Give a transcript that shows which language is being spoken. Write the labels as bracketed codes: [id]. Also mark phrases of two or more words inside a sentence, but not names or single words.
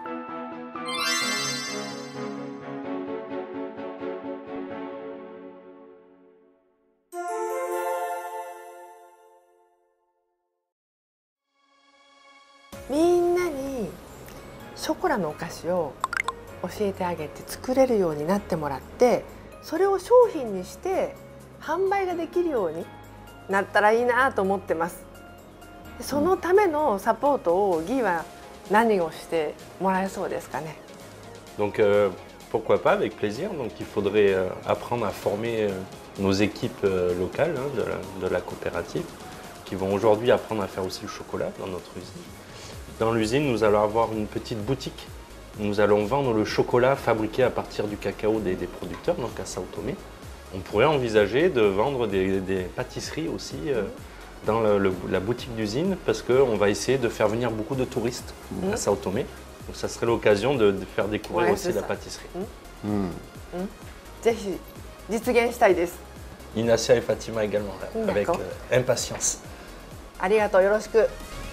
[ja] みんなにショコラのお菓子を教えてあげて作れるようになってもらって、それを商品にして販売ができるようになったらいいなと思ってます。そのためのサポートをギーは何をしてもらえそうですかね。 [fr] Donc pourquoi pas, avec plaisir. Donc il faudrait apprendre à former nos équipes locales de la coopérative qui vont aujourd'hui apprendre à faire aussi le chocolat dans notre usine. Dans l'usine, nous allons avoir une petite boutique. Nous allons vendre le chocolat fabriqué à partir du cacao des producteurs, donc à Sao Tomé. On pourrait envisager de vendre des pâtisseries aussi dans la boutique d'usine parce qu'on va essayer de faire venir beaucoup de touristes à Sao Tomé. Donc ça serait l'occasion de faire découvrir aussi la pâtisserie. [ja] ぜひ実現したいです。 [fr] Inacia et Fatima également, avec impatience. [ja] ありがとう、よろしく。